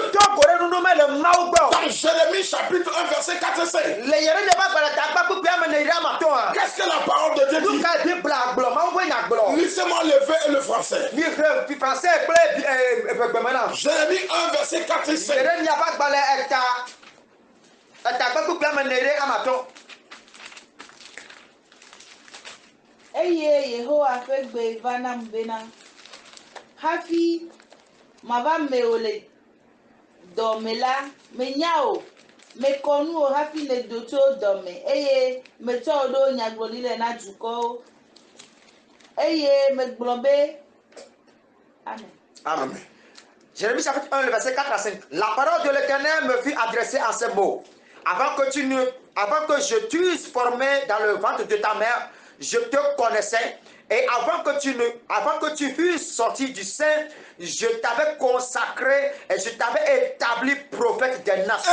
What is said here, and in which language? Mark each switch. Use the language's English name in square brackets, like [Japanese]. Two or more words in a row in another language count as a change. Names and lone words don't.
[French] Dans Jérémie chapitre 1 verset 4 et 5. Qu'est-ce que la parole de Dieu dit? Laissez-moi lever le français. Jérémie 1 verset 4 et 5. [Ewe] Eye Yehowa ƒe gbe va nam bena hafi mava me ole dɔme la menya o mekɔ nu o hafi le do tso dɔme eye metsɔ o ɖo nyagblɔɖi le na dukɔwo eye megblɔ be amen. Amen. [French] Jérémie chapitre 1 le verset 4 à 5. La parole de l'Éternel me fut adressée en ces mots. Avant que je t'eusse formé dans le ventre de ta mère, je te connaissais. Et avant que tu fusses sorti du sein, je t'avais consacré et je t'avais établi prophète des nations.